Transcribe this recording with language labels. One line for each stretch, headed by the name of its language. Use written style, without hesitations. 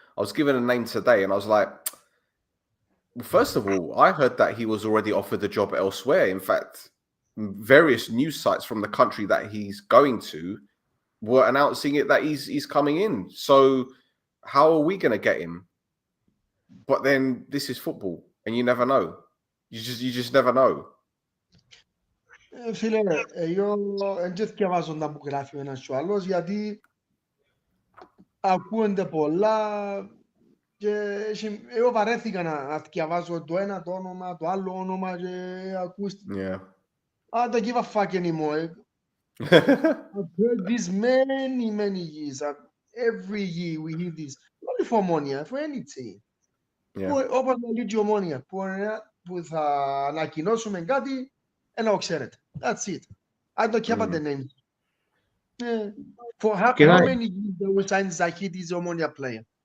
English: I was given a name today, and I was like, well, first of all, I heard that he was already offered a job elsewhere. In fact, various news sites from the country that he's going to were announcing it that he's coming in. So how are we going to get him? But then this is football, and you never know. You just never know.
Greek: Φίλε, εγώ δεν διαβάζω τα που γράφει ο ένας και ο άλλος, γιατί ακούγονται πολλά και εγώ βαρέθηκα να διαβάζω το ένα το όνομα, το άλλο όνομα και ακούστηκε.
English: I don't give a fuck anymore. I've heard this many years. Every year we hear this. Not for Omonia, for any team.
Greek: Όπως να λύγει η Ομόνια, που θα ανακοινώσουμε κάτι, να ξέρετε.
English: That's it. I don't care about the names. For how many years they will sign Zahid is Omonia player?